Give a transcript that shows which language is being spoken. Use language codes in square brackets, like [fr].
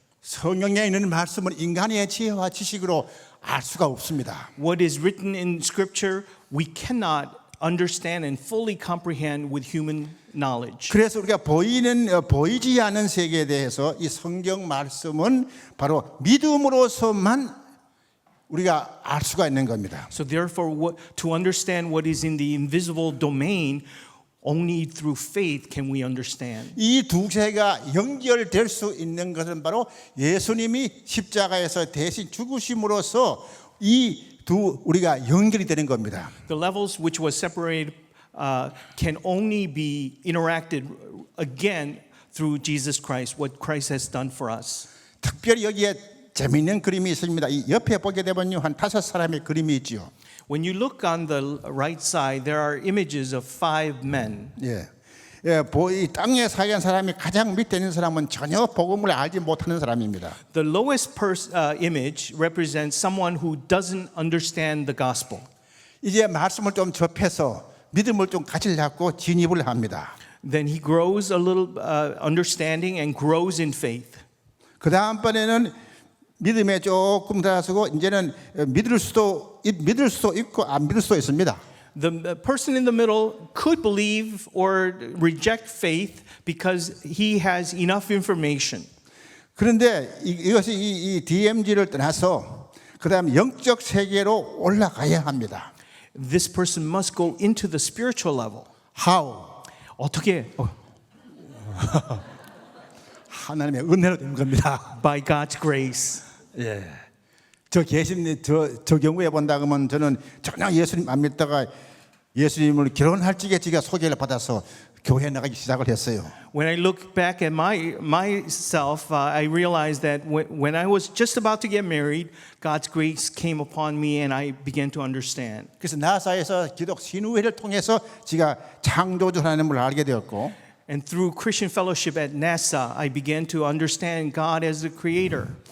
[ko] 성경에 있는 말씀은 인간의 지혜와 지식으로 알 수가 없습니다. [en] What is written in Scripture, we cannot understand and fully comprehend with human knowledge. [ko] 그래서 우리가 보이지 않은 세계에 대해서 이 성경 말씀은 바로 믿음으로서만 우리가 알 수가 있는 겁니다. [en] So therefore, to understand what is in the invisible domain, only through faith can we understand. [ko] 이 두 세계가 연결될 수 있는 것은 바로 예수님이 십자가에서 대신 죽으심으로써 이 두 우리가 연결이 되는 겁니다. [en] The levels which was separated can only be interacted again through Jesus Christ, what Christ has done for us. [ko] 특별히 여기에 재미있는 그림이 있습니다. 이 옆에 보게 되면요 한 5사람의 그림이 있지요. [en] When you look on the right side, there are images of 5 men. [ko] 예. 예, 이 땅에 살던 사람이 가장 밑에 있는 사람은 전혀 복음을 알지 못하는 사람입니다. [en] The lowest image represents someone who doesn't understand the gospel. [ko] 이제 말씀을 좀 접해서 믿음을 좀 가지려고 진입을 합니다. [en] then he grows a little understanding and grows in faith. [ko] 그 다음번에는 믿음에 조금 들어서고 이제는 믿을 수도 있고 안 믿을 수도 있습니다. [en] The person in the middle could believe or reject faith because he has enough information. [ko] 그런데 이것이 이 DMG를 떠나서 그다음 영적 세계로 올라가야 합니다. [en] This person must go into the spiritual level. How? [ko] 어떻게? 하나님의 은혜로 되는 겁니다. [en] By God's grace. [ko] 예. 저 경우에 본다 그러면 저는 전혀 예수님 안 믿다가 예수님을 결혼할 적에 제가 소개를 받아서 교회 나가기 시작을 했어요. [en] When I look back at myself, I realized that when I was just about to get married, God's grace came upon me and I began to understand. [ko] 그래서 나사에서 기독 신우회를 통해서 제가 창조주 하나님을 알게 되었고, [en] And through Christian fellowship at NASA, I began to understand God as the creator.